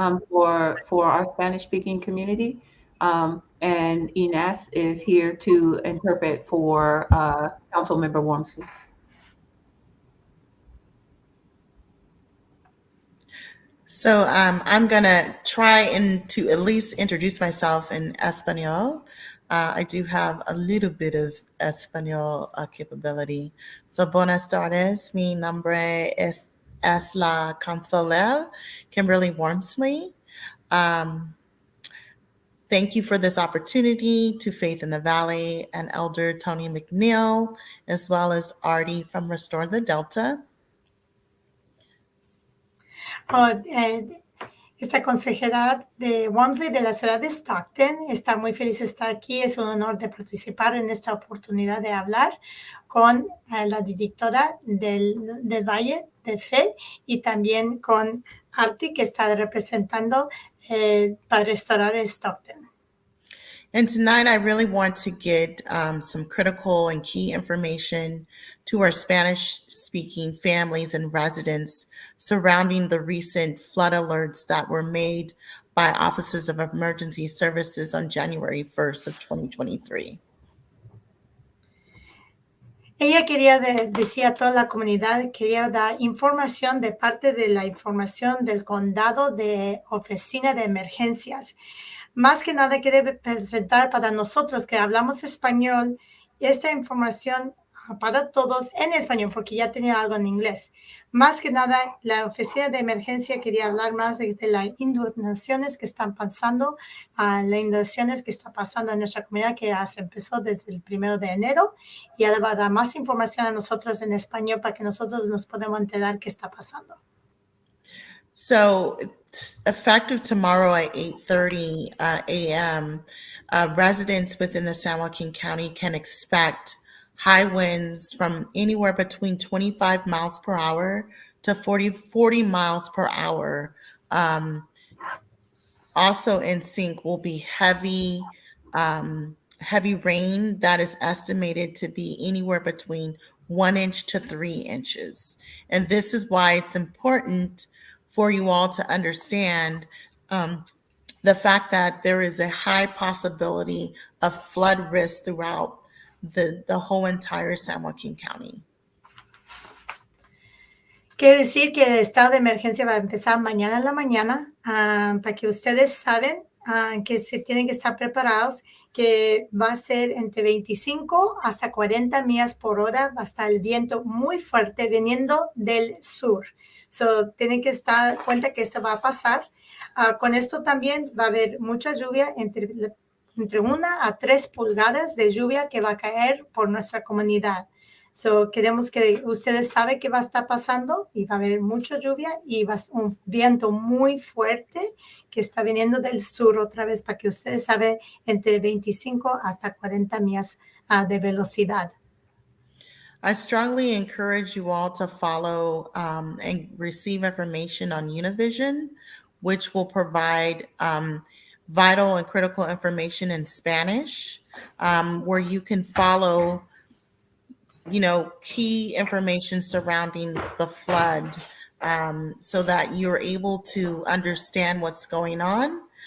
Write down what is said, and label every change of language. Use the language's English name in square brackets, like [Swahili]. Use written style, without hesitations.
[English] For our Spanish speaking community. And Ines is here to interpret for Councilmember Warmsley. So I'm going to try and to at least introduce myself in Espanol. I do have a little bit of Espanol capability. [Spanish] So buenas tardes, mi nombre es la concejal Kimberly Warmsley. [English] Thank you for this opportunity to Faith in the Valley and Elder Tony McNeil, as well as Artie from Restore the Delta. [Spanish] Esta consejera de Warmsley de la ciudad de Stockton está muy feliz de estar aquí. Es un honor de participar en esta oportunidad de hablar con la directora del Valle de Fe y también con Artie, que está representando para restaurar Stockton. [English] And tonight, I really want to get some critical and key information to our Spanish-speaking families and residents surrounding the recent flood alerts that were made by Offices of Emergency Services on January 1st of 2023. [Spanish] Ella quería decir a toda la comunidad, quería dar información de parte de la información del condado de oficina de emergencias. Más que nada quiere presentar para nosotros que hablamos español esta información para todos en español, porque ya tenía algo en inglés. Más que nada, la oficina de emergencia quería hablar más de las inundaciones que están pasando, las inundaciones que está pasando en nuestra comunidad, que ya se empezó desde el 1 de enero, y ahora va a dar más información a nosotros en español para que nosotros nos podamos enterar qué está pasando. [English] So, effective tomorrow at 8:30 a.m., residents within the San Joaquin County can expect high winds from anywhere between 25 miles per hour to 40 miles per hour. Also in sync will be heavy rain that is estimated to be anywhere between 1 inch to 3 inches. And this is why it's important for you all to understand the fact that there is a high possibility of flood risk throughout the whole entire San Joaquin County. [Spanish] Quiere decir que el estado de emergencia va a empezar mañana en la mañana, para que ustedes saben que se tienen que estar preparados, que va a ser entre 25 hasta 40 millas por hora, va a estar el viento muy fuerte viniendo del sur. So, tienen que estar cuenta que esto va a pasar. Con esto también va a haber mucha lluvia, entre 1 a 3 pulgadas de lluvia que va a caer por nuestra comunidad. So, queremos que ustedes saben qué va a estar pasando y va a haber mucha lluvia y va a ser un viento muy fuerte que está viniendo del sur otra vez, para que ustedes saben entre 25 hasta 40 millas de velocidad. [English] I strongly encourage you all to follow and receive information on Univision, which will provide vital and critical information in Spanish, where you can follow, key information surrounding the flood, so that you're able to understand what's going on.